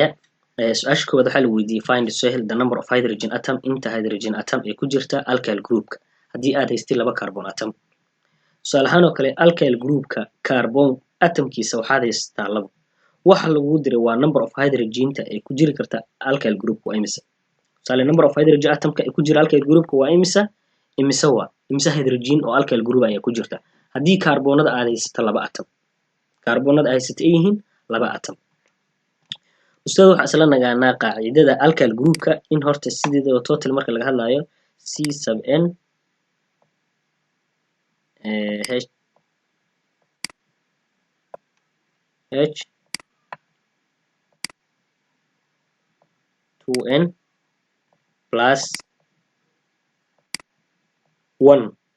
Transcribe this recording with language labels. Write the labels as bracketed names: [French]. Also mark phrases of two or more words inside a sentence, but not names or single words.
[Somali] Su-aasha koowaad waxaa la weydiiyey [English] find the number of hydrogen atom [Somali] inta [English] hydrogen atom [Somali] ee ku jirta [English] alkyl groupka [Somali] haddii aad haystay laba carbon atom. Tusaale ahaan oo kale [English] alkyl groupka [Somali] carbon atomkiisa waxaad haystaa labo. Waxa lagu diray waa [English] number of hydrogen-ta [Somali] ee ku jiri karta [English] alkyl group [Somali] waa imisa. Tusaale [English] number of hydrogen atomka [Somali] ee ku jira [English] alkyl groupka [Somali] waa imisa hydrogen oo [English] alkyl group [Somali] ayaa ku jirta haddii carbonada aad haysato laba atom. Carbonada ay haysatay yihiin laba atom. Ustaad waxaa isla nagaanaa qaacidada [English] alkyl groupka [Somali] in horta sideedaba total marka laga hadlayo [English] C sub n H 2n plus 1.